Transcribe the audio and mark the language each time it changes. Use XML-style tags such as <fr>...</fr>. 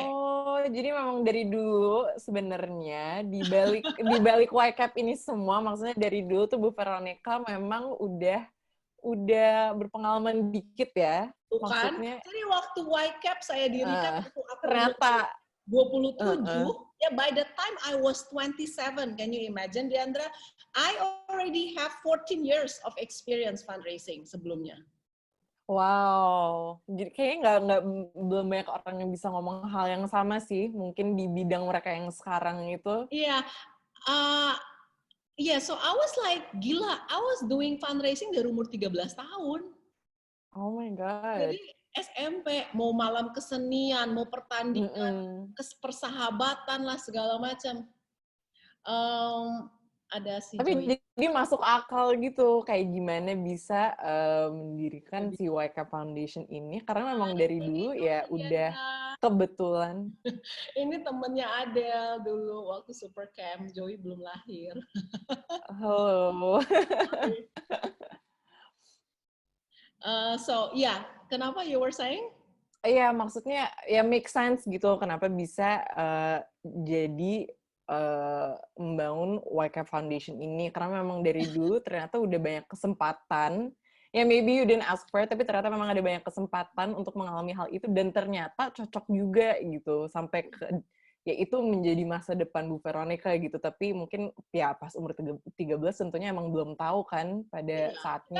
<id>Oh, jadi memang dari dulu sebenarnya di balik YCAP ini semua, maksudnya dari dulu tuh Bu Veronica memang udah berpengalaman dikit ya, Bukan, maksudnya jadi waktu YCAP saya dirikan, waktu aku umur ternyata</id> <en>27, ya by the time I was 27, can you imagine, Diandra? I already have 14 years of experience fundraising</en> <id>sebelumnya. wow, jadi kayaknya belum banyak orang yang bisa ngomong hal yang sama sih, mungkin di bidang mereka yang sekarang itu.</id> <en>Iya, so I was like,</en> <id>gila,</id> <en>I was doing fundraising</en> <id>dari umur 13 tahun.</id> <en>Oh my God.</en> <id>Jadi SMP, mau malam kesenian, mau pertandingan, persahabatan lah, segala macam. Ada si Joy. Tapi jadi masuk akal gitu, kayak gimana bisa mendirikan si YK Foundation ini, karena memang dari dulu ya udah kebetulan. Ini temennya Adele dulu waktu Super Camp, Joey belum lahir. Halo.</id> <en>So, yeah,</en> <id>kenapa</id> <en>you were saying?</en> <id>Iya, maksudnya ya</id> <en>make sense</en> <id>gitu, kenapa bisa jadi membangun YK Foundation ini, karena memang dari dulu ternyata udah banyak kesempatan, ya</id> <en>maybe you didn't ask for it,</en> <id>tapi ternyata memang ada banyak kesempatan untuk mengalami hal itu, dan ternyata cocok juga gitu, sampai ke, ya itu menjadi masa depan Bu Veronica gitu, tapi mungkin ya pas umur 13 tentunya emang belum tahu kan pada saatnya</id>